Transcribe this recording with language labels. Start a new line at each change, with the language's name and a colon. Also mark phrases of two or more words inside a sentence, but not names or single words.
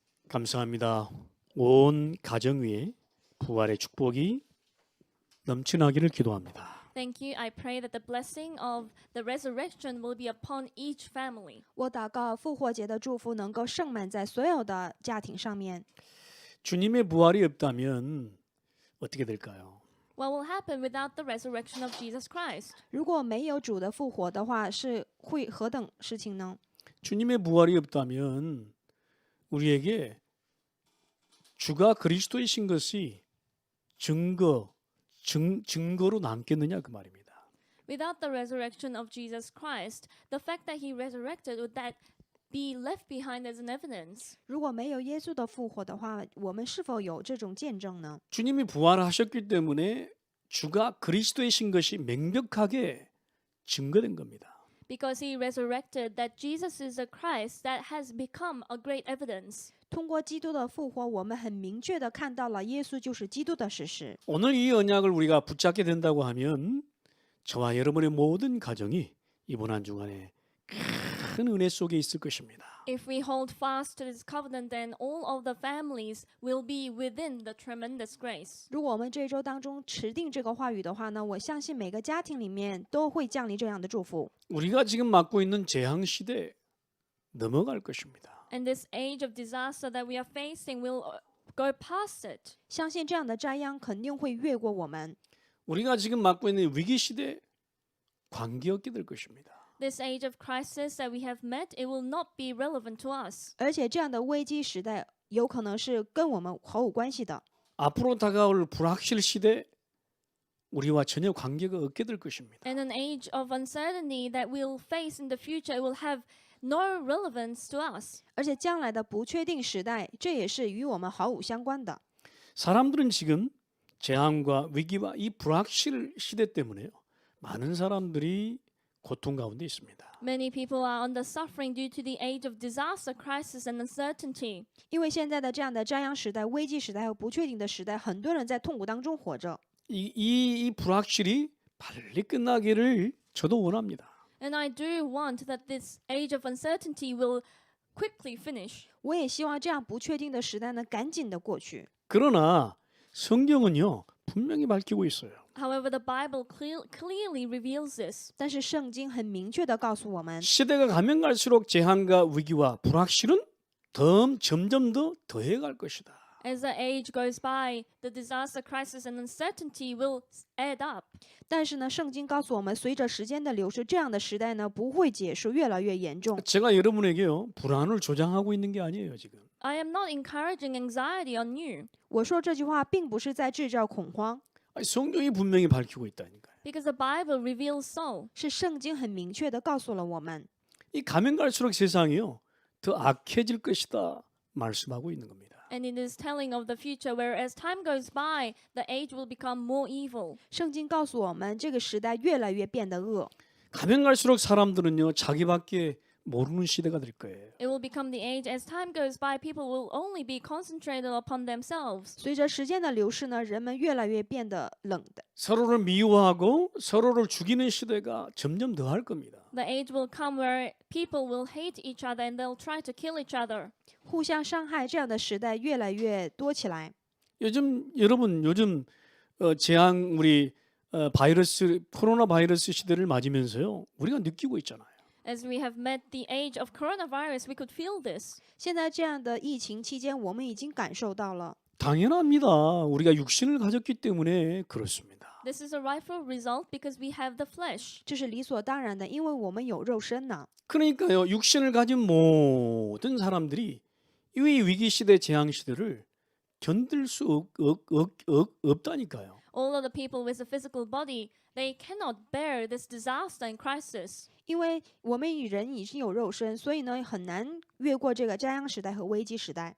Korean: 감사합니다. 온 가정 위에 부활의 축복이 넘쳐나기를 기도합니다.
English: Thank you. I pray that the blessing of the resurrection will be upon each family.
Chinese: 我祷告复活节的祝福能够盛满在所有的家庭上面。
Korean: 주님의 부활이 없다면 어떻게 될까요?
English: What will happen without the resurrection of Jesus Christ?
Chinese: 如果没有主的复活的话，是会何等事情呢？
Korean: 주님의 부활이 없다면 우리에게 주가 그리스도이신 것이 증거로 남겠느냐 그 말입니다.
English: Without the resurrection of Jesus Christ, the fact that he resurrected, would that be left behind as an evidence?
Chinese: 如果没有耶稣的复活的话，我们是否有这种见证呢？
Korean: 주님이 부활하셨기 때문에 주가 그리스도이신 것이 명백하게 증거된 겁니다.
English: Because he resurrected, that Jesus is the Christ, that has become a great evidence.
Chinese: 通过基督的复活，我们很明确的看到了耶稣就是基督的事实。
Korean: 오늘 이 언약을 우리가 붙잡게 된다고 하면 저와 여러분의 모든 가정이 이번 한 주간에 큰 은혜 속에 있을 것입니다.
English: If we hold fast to this covenant, then all of the families will be within the tremendous grace.
Chinese: 如果我们这周当中持定这个话语的话呢，我相信每个家庭里面都会降临这样的祝福。
Korean: 우리가 지금 맞고 있는 재앙 시대 넘어갈 것입니다.
English: And this age of disaster that we are facing will go past it.
Chinese: 相信这样的灾殃肯定会越过我们。
Korean: 우리가 지금 맞고 있는 위기 시대 관계없게 될 것입니다.
English: This age of crisis that we have met, it will not be relevant to us.
Chinese: 而且这样的危机时代有可能是跟我们毫无关系的。
Korean: 앞으로 다가올 불확실 시대 우리와 전혀 관계가 없게 될 것입니다.
English: And an age of uncertainty that we'll face in the future, it will have no relevance to us.
Chinese: 而且将来的不确定时代，这也是与我们毫无相关的。
Korean: 사람들은 지금 재앙과 위기와 이 불확실 시대 때문에요. 많은 사람들이 고통 가운데 있습니다.
English: Many people are under suffering due to the age of disaster, crisis, and uncertainty.
Chinese: 因为现在的这样的灾殃时代、危机时代和不确定的时代，很多人在痛苦当中活着。
Korean: 이 불확실이 빨리 끝나기를 저도 원합니다.
English: And I do want that this age of uncertainty will quickly finish.
Chinese: 我也希望这样不确定的时代呢，赶紧的过去。
Korean: 그러나 성경은요 분명히 밝히고 있어요.
English: However, the Bible clearly reveals this.
Chinese: 但是圣经很明确的告诉我们，
Korean: 시대가 가면 갈수록 재앙과 위기와 불확실은 점점 더 더해갈 것이다.
English: As the age goes by, the disaster, crisis, and uncertainty will add up.
Chinese: 但是呢，圣经告诉我们，随着时间的流逝，这样的时代呢不会结束，越来越严重。
Korean: 제가 여러분에게요 불안을 조장하고 있는 게 아니에요 지금.
English: I am not encouraging anxiety on you,
Chinese: 我说这句话并不是在制造恐慌，
Korean: 아니, 성경이 분명히 밝히고 있다니까요.
English: because the Bible reveals so.
Chinese: 是圣经很明确的告诉了我们，
Korean: 이 가면 갈수록 세상이요 더 악해질 것이다 말씀하고 있는 겁니다.
English: And it is telling of the future, where as time goes by, the age will become more evil.
Chinese: 圣经告诉我们，这个时代越来越变得恶。
Korean: 가면 갈수록 사람들은요 자기밖에 모르는 시대가 될 거예요.
English: It will become the age, as time goes by, people will only be concentrated upon themselves.
Chinese: 随着时间的流逝呢，人们越来越变得冷的，
Korean: 서로를 미워하고 서로를 죽이는 시대가 점점 더 할 겁니다.
English: The age will come where people will hate each other and they'll try to kill each other.
Chinese: 互相伤害，这样的时代越来越多起来。
Korean: 요즘 재앙 우리 코로나 바이러스 시대를 맞으면서요 우리가 느끼고 있잖아요.
English: As we have met the age of coronavirus, we could feel this.
Chinese: 现在这样的疫情期间，我们已经感受到了，
Korean: 당연합니다. 우리가 육신을 가졌기 때문에 그렇습니다.
English: This is a rightful result because we have the flesh.
Chinese: 这是理所当然的，因为我们有肉身呢。
Korean: 그러니까요 육신을 가진 모든 사람들이 이 위기 시대 재앙 시대를 견딜 수 없다니까요.
English: All of the people with a physical body, they cannot bear this disaster and crisis.
Chinese: 因为我们人已经有肉身，所以呢很难越过这个灾殃时代和危机时代。